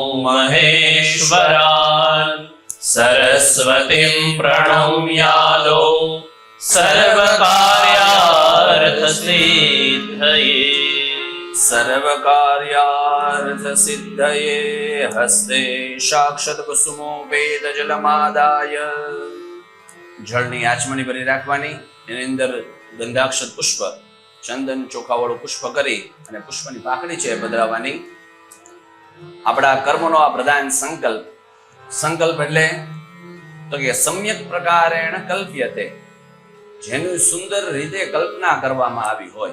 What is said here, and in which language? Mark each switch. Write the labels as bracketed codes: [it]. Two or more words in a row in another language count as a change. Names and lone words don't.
[sa] महेश्वरान् सरस्वतीं प्रणम्यालो सर्वकार्यार्थसिद्धये सर्वकार्यार्थसिद्धये हस्ते साक्षात् कुसुमोपेत जलमादाय [gu] જળની આચમણી ભરી રાખવાની, એની અંદર ગંધાક્ષત પુષ્પ ચંદન ચોખાવાળું પુષ્પ કરી અને પુષ્પની પાકડી છે પધરાવવાની. આપણા કર્મનો આ પ્રધાન સંકલ્પ. સંકલ્પ એટલે તો કે [sa] सम्यक प्रकारेण कल्प्यते, [gu] જેનું સુંદર રીતે કલ્પના કરવામાં આવી હોય.